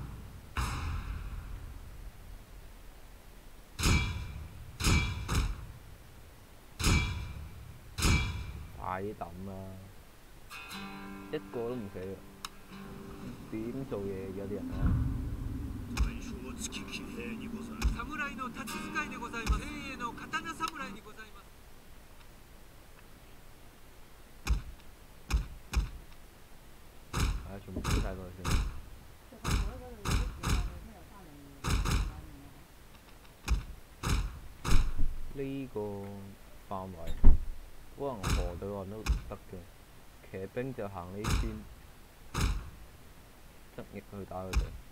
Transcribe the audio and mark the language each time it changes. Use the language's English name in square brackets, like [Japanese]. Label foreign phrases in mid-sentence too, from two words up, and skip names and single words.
[Cantonese] 快啲抌啦！一個都唔死啊！點做嘢有啲人啊？ [Japanese] 侍の立ち使いでございます。精鋭の刀侍にございます。 [Cantonese] 全部推晒過去先。呢個範圍可能河對岸都得嘅，騎兵就行呢邊，側翼去打佢哋。